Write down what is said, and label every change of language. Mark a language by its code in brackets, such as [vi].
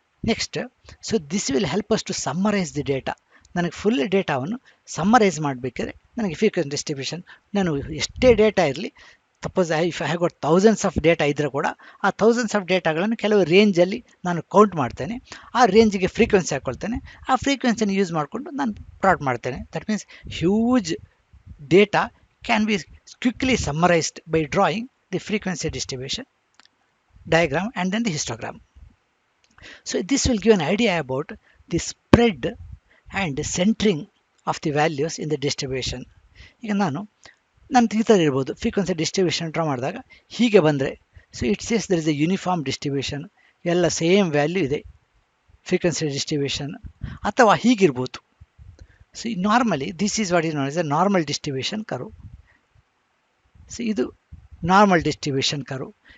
[kn] Next, [en] So this will help us to summarise the data. [kn] ನನಗೆ full ಡೇಟಾವನ್ನು summarise ಮಾಡಬೇಕಾದ್ರೆ ನನಗೆ ಫ್ರೀಕ್ವೆನ್ಸಿ ಡಿಸ್ಟ್ರಿಬ್ಯೂಷನ್, ನಾನು ಎಷ್ಟೇ ಡೇಟಾ ಇರಲಿ, [en] suppose if I have got thousands of data [kn] ಇದ್ದರೂ ಕೂಡ ಆ ಥೌಸಂಡ್ಸ್ ಆಫ್ ಡೇಟಾಗಳನ್ನು ಕೆಲವು ರೇಂಜಲ್ಲಿ ನಾನು ಕೌಂಟ್ ಮಾಡ್ತೇನೆ. ಆ ರೇಂಜಿಗೆ ಫ್ರೀಕ್ವೆನ್ಸಿ ಹಾಕ್ಕೊಳ್ತೇನೆ. ಆ ಫ್ರೀಕ್ವೆನ್ಸಿನ ಯೂಸ್ ಮಾಡಿಕೊಂಡು ನಾನು ಪ್ಲಾಟ್ ಮಾಡ್ತೇನೆ. [en] That means huge data can be quickly summarised by drawing the frequency distribution diagram and then the histogram. So this will give an idea about the spread and centering of the values in the distribution. [kn] ಈಗ ನಾನು ಈ ಥರ ಇರ್ಬೋದು. Frequency distribution draw ಮಾಡಿದಾಗ ಹೀಗೆ ಬಂದರೆ, [en] so it says there is a uniform distribution, [kn] ಎಲ್ಲ same value ಇದೆ ಫ್ರೀಕ್ವೆನ್ಸಿ ಡಿಸ್ಟ್ರಿಬ್ಯೂಷನ್. ಅಥವಾ ಹೀಗಿರ್ಬೋದು. [en] So normally this is what is known as a normal distribution curve. [kn] So ಇದು ನಾರ್ಮಲ್ ಡಿಸ್ಟ್ರಿಬ್ಯೂಷನ್ ಕರ್ವ್.